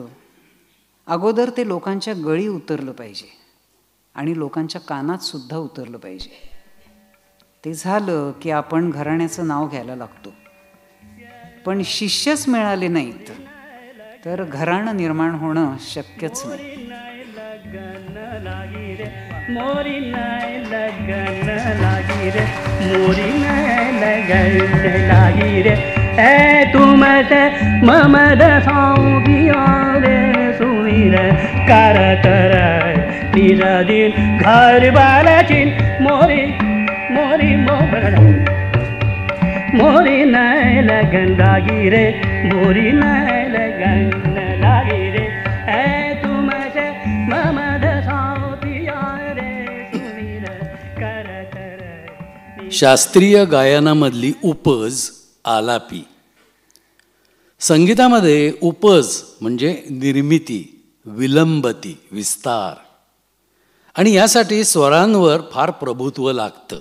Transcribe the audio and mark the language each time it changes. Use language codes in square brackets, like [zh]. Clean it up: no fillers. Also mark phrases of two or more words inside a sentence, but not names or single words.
[mr] अगोदर ते लोकांच्या गळी उतरलं पाहिजे आणि लोकांच्या कानात सुद्धा उतरलं पाहिजे. ते झालं की आपण घराण्याचं नाव घ्यायला लागतो. पण शिष्यच मिळाले नाहीत तर घराणं निर्माण होणं शक्यच नाही. [hi] मोरी नाही लगन लागी रे, मोरी नाही लगन लागी रे, ए तुमसे ममद सौगिया रे सुमीर करत रे निज दिन घर बालाचिन मोरी मोरी मोरी नाही लगन लागी रे, मोरी नाही लगन लागी रे, ए तुमसे ममद [mr] शास्त्रीय गायनामधली उपज आलापी. संगीतामध्ये उपज म्हणजे निर्मिती, विलंबती, विस्तार, आणि यासाठी स्वरांवर फार प्रभुत्व लागतं.